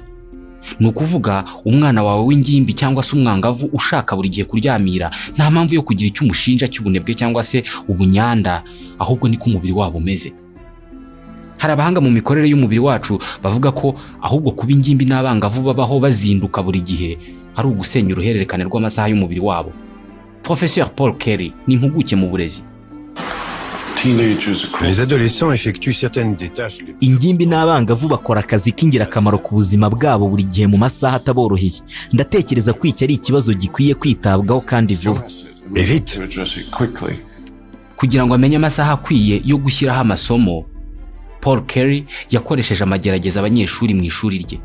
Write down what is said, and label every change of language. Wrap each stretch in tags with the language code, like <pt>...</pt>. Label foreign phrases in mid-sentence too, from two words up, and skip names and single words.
<rw>Ni ukuvuga umwana wawe w'ingimbi cyangwa se umwangavu ushaka buri gihe kuryamira, nta mpamvu yo kugira icyo umushinja cy'ubunebwe cyangwa se ubunyanda, ahubwo niko umubiri wabo umeze. Hari abahanga mu mikorere y'umubiri wacu bavuga ko ahubwo kuba ingimbi n'abangavu babaho bazinduka buri gihe ari ugusenya uruhererekane rw'amasaha y'umubiri wabo. Professeur Paul Kelly ni impuguke mu burezi.</rw> <fr>Les adolescents effectuent certaines des tâches.</fr> <rw>Ingimbi n'abangavu bakora akazi k'ingirakamaro ku buzima bwabo buri gihe mu masaha ataboroheye. Ndatekereza ko iki ari ikibazo gikwiye kwitabwaho kandi vuba.</rw> <fr>Vite.</fr> <rw>Kugira ngo amenye amasaha akwiye yo gushyiraho amasomo, Paul Kelly yakoresheje amagerageza abanyeshuri mu ishuri rye.</rw>